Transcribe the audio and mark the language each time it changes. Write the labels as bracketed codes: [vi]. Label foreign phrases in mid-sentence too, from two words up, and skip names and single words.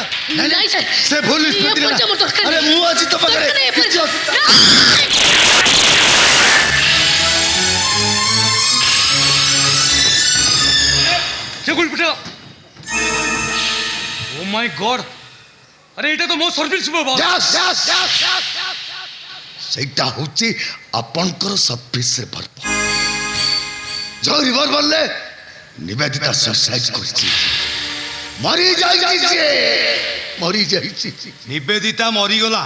[or] ନାଇଁ ସାର୍ ସେ ଭୁଲ ନିଷ୍ପତ୍ତି ପଇସା ମୋର ଦରକାର ଆରେ ନାହିଁ। ମୁଁ ଅଛି ତୋ ପାଖରେ ଦରକାର ନାହିଁ କିଛି ପଇସା। ସେ ଗୁଳି ପିଟା [en] oh my god [or] ଆରେ ଏଟା ତୋ ମୋ ସର୍ଭିସ ବସ ସେଇଟା ହଉଛି ଆପଣଙ୍କର ସର୍ଭିସରେ ଭରପ ଯୋଉ ରିଭଲଭରରେ ନିବେଦିତା ସୁସାଇଡ୍ କରିଛି ମରିଯାଇଛି ନିବେଦିତା ମରିଗଲା